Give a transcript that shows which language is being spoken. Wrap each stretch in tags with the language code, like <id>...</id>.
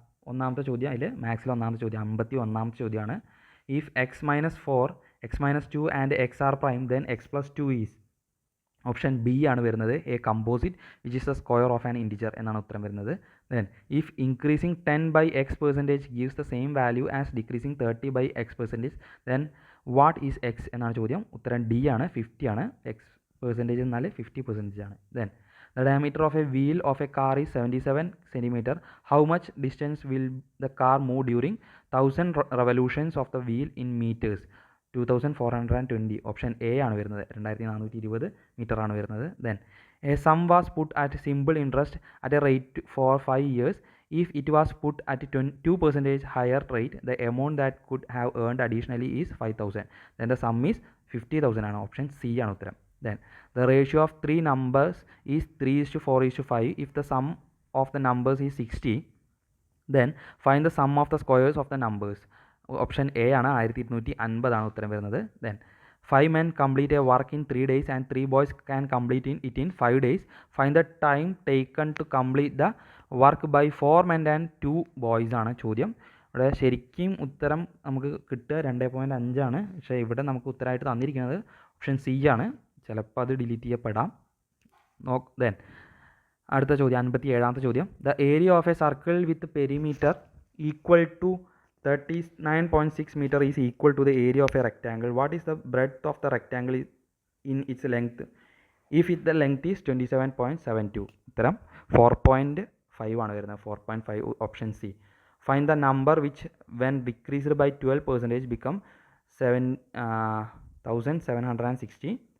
<ml>ഒന്നാമത്തെ ചോദ്യം, അതിൽ മാത്സിൽ ഒന്നാമത്തെ ചോദ്യം 51ാമത്തെ ചോദ്യമാണ്.</ml> <en>If X minus 4, എക്സ് മൈനസ് 2 and X are prime then X plus 2 is.</en> <ml>Option B ആണ് വരുന്നത്.</ml> <en>a composite which is the square of an integer</en> <ml>എന്നാണ് ഉത്തരം വരുന്നത്.</ml> <en>then if increasing 10/x% gives the same value as decreasing 30/x%, then what is X</en> <ml>എന്നാണ് ചോദ്യം. ഉത്തരം D ആണ്. 50 ആണ്. x% എന്നാൽ 50% ആണ്.</ml> <en>Then the diameter of a wheel of a car is 77 cm. How much distance will the car move during 1000 revolutions of the wheel in meters?</en> <ml>2420. Option A ആണ് വരുന്നത്. 2420 metre ആണ് വരുന്നത്.</ml> <en>Then a sum was put at simple interest at a rate for 5 years. If it was put at 2% higher rate, the amount that could have earned additionally is 5,000. Then the sum is 50,000 ആണ്.</en> <ml>Option C ആണ് ഉത്തരം.</ml> <en>Then the ratio of 3 numbers is 3:4:5. If the sum of the numbers is 60, then find the sum of the squares of the numbers.</en> <ml>Option A ആണ്. 1250 ആണ് ഉത്തരം വരുന്നത്.</ml> <en>Then 5 men complete a work in 3 days and 3 boys can complete it in 5 days. Find the time taken to complete the work by 4 men and 2 boys</en> <ml>ആണ് ചോദ്യം. ഇവിടെ ശരിക്കും ഉത്തരം നമുക്ക് കിട്ടുക 2.5 ആണ്. പക്ഷേ ഇവിടെ നമുക്ക് ഉത്തരമായിട്ട് തന്നിരിക്കുന്നത് ഓപ്ഷൻ സി ആണ്. ചിലപ്പോൾ അത് ഡിലീറ്റ് ചെയ്യപ്പെടാം.</ml> <en>then</en> <ml>അടുത്ത ചോദ്യം 57ാമത്തെ ചോദ്യം.</ml> <en>The area of a circle with perimeter equal to 39.6 meter is equal to the area of a rectangle. What is the breadth of the rectangle in its length if the length is 27.72?</en> <ml>ഉത്തരം 4.5 ആണ് വരുന്നത്. 4.5 option C.</ml> <en>Find the number which when decreased by 12% become 7,760.</en>